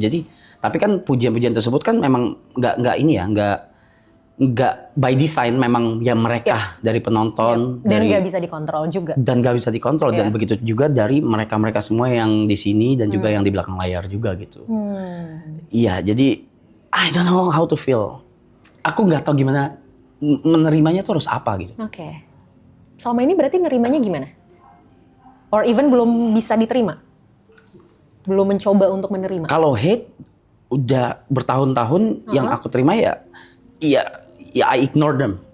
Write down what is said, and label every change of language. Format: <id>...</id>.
<id>Jadi tapi kan pujian-pujian tersebut kan memang nggak ini ya nggak by design memang ya mereka dari penonton dan nggak bisa dikontrol juga dan begitu juga dari mereka semua yang di sini dan juga yang di belakang layar juga gitu. Iya jadi</id> <en>I don't know how to feel.</en> <id>Aku nggak tahu gimana menerimanya tuh harus apa gitu. Oke. Selama ini berarti nerimanya gimana?</id> <en>Or even</en> <id>belum bisa diterima? Belum mencoba untuk menerima? Kalau hate udah bertahun-tahun yang aku terima ya</id> <en>I ignore them.</en>